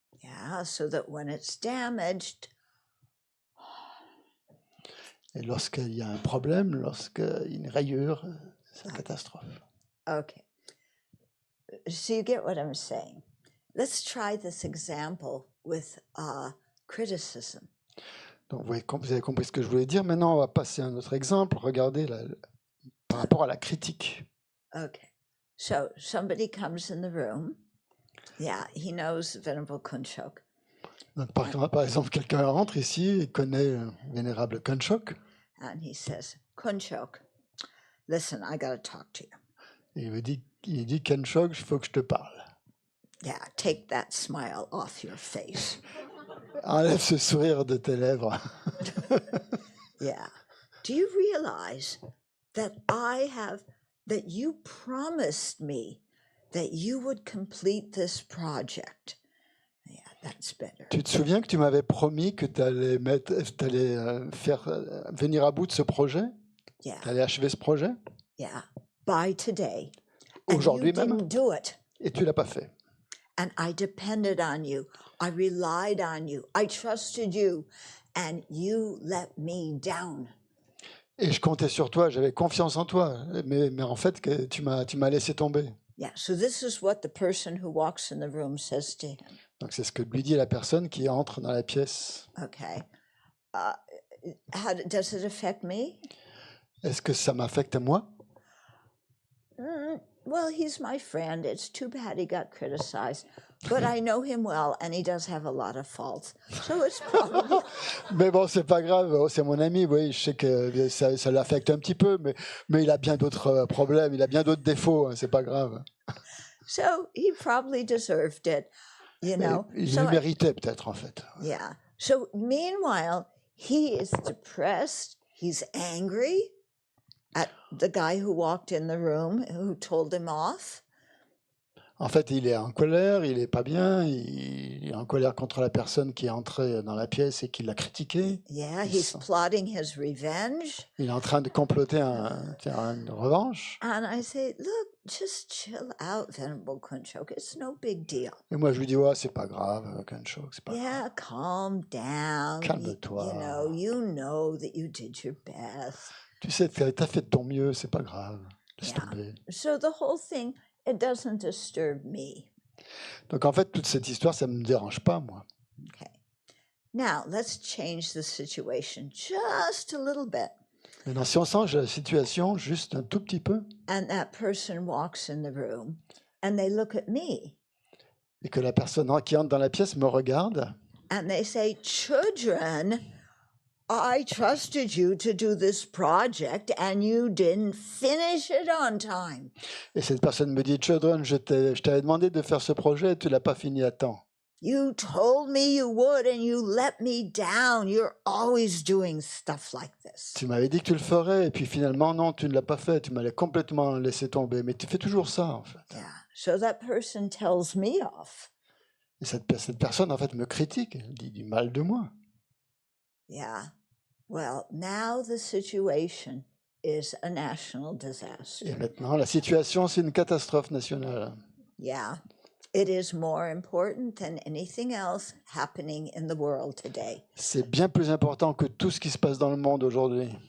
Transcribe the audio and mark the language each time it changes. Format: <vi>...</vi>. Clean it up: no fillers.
<en>Yeah, so that when it's damaged,</en> <fr>Et lorsqu'il y a un problème, lorsqu'il y a une rayure, c'est une catastrophe.</fr> <en>okay. So you get what I'm saying. Let's try this example with criticism.</en> <fr>Donc, vous avez compris ce que je voulais dire. Maintenant, on va passer à un autre exemple. Regardez par rapport à la critique.</fr> <en>Okay. So somebody comes in the room. Yeah, he knows Venerable Kunchok.</en> <fr>Donc, par exemple, quelqu'un rentre ici et connaît le vénérable Kunchok.</fr> <en>And he says, Kunchok, listen, I got to talk to you.</en> <fr>Et il dit Kunchok, il faut que je te parle.</fr> <en>Yeah, take that smile off your face.</en> <fr>Enlève ce sourire de tes lèvres.</fr> <en>Yeah. Do you realize that that you promised me that you would complete this project? Yeah, that's better.</en> <fr>Tu te souviens que tu m'avais promis que tu allais faire venir à bout de ce projet?</fr> <en>Yeah,</en> <fr>Tu allais achever ce projet?</fr> <en>yeah. By today. And you</en> <fr>Aujourd'hui même?</fr> <en>didn't do it.</en> <fr>Et tu l'as pas fait.</fr> <en>And I depended on you. I relied on you. I trusted you. And you let me down.</en> <fr>Et je comptais sur toi, j'avais confiance en toi, mais en fait, tu m'as laissé tomber.</fr> <en>Yeah, so this is what the person who walks in the room says to him.</en> <fr>Donc c'est ce que lui dit la personne qui entre dans la pièce.</fr> <en>Okay. How does it affect me?</en> <fr>Est-ce que ça m'affecte moi?</fr> <en>Well, he's my friend. It's too bad he got criticized. But I know him well, and he does have a lot of faults. So it's probably...</en> <fr>Mais bon, c'est pas grave, c'est mon ami, oui, je sais que ça l'affecte un petit peu, mais il a bien d'autres problèmes, il a bien d'autres défauts, hein, c'est pas grave.</fr> <en>So he probably deserved it, you know.</en> <fr>Il</fr> <en>So</en> <fr>le méritait peut-être, en fait.</fr> <en>yeah. So meanwhile, he is depressed. He's angry at the guy who walked in the room, who told him off.</en> <fr>En fait, il est en colère, il est pas bien, il est en colère contre la personne qui est entrée dans la pièce et qui l'a critiqué.</fr> <en>Yeah, he's plotting his revenge.</en> <fr>Il est en train de comploter une revanche.</fr> <en>And I say, look, just chill out, Venerable Kunchok. It's no big deal.</en> <fr>Et moi, je lui dis, ouais, c'est pas grave, Kunchok, c'est pas grave.</fr> <en>Yeah, calm down.</en> <fr>Calme-toi.</fr> <en>You know that you did your best.</en> <fr>Tu sais, t'as fait de ton mieux, c'est pas grave. Laisse</fr> <en>Yeah.</en> <fr>tomber.</fr> <en>So the whole thing, it doesn't disturb me.</en> <fr>Donc en fait, toute cette histoire, ça me dérange pas, moi.</fr> <en>Okay. Now, let's change the situation just a little bit.</en> <fr>Maintenant, si on change la situation juste un tout petit peu,</fr> <en>And that person walks in the room and they look at me</en> <fr>et que la personne qui entre dans la pièce me regarde,</fr> <en>and they say, Chudran, I trusted you to do this project and you didn't finish it on time.</en> <fr>Et cette personne me dit, Chodron, je t'avais demandé de faire ce projet et tu l'as pas fini à temps.</fr> <en>You told me you would and you let me down. You're always doing stuff like this.</en> <fr>Tu m'avais dit que tu le ferais et puis finalement, non, tu ne l'as pas fait. Tu m'avais complètement laissé tomber. Mais tu fais toujours ça, en fait.</fr> <en>Yeah. So that person tells me off.</en> <fr>Et cette personne, en fait, me critique, elle dit du mal de moi.</fr> <en>Yeah. Well, now the situation is a national disaster.</en> <fr>Et maintenant, la situation, c'est une catastrophe nationale.</fr> <en>Yeah. It is more important than anything else happening in the world today.</en> <fr>C'est bien plus important que tout ce qui se passe dans le monde aujourd'hui.</fr>